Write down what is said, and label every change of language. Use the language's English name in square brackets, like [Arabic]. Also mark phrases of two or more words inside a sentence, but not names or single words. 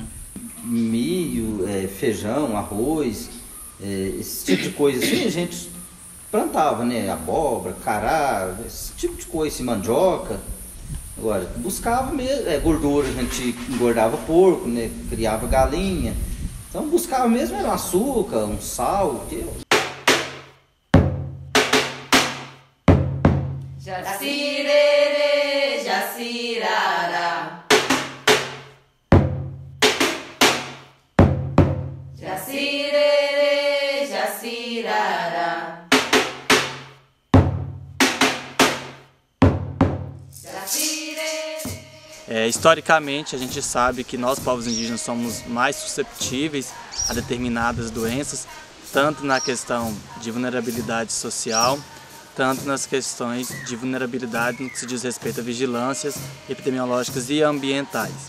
[Portuguese] Milho, feijão, arroz, esse tipo de coisa assim a gente plantava, né? Abóbora, cará, esse tipo de coisa, assim, mandioca. Agora, buscava mesmo, gordura, a gente engordava porco, né? Criava galinha. Então buscava mesmo era um açúcar, um sal. Jacirere, jacirara. Jacirere, jacirara. Historicamente, a gente sabe que nós, povos indígenas, somos mais susceptíveis a determinadas doenças, tanto na questão de vulnerabilidade social, tanto nas questões de vulnerabilidade no que se diz respeito a vigilâncias epidemiológicas e ambientais.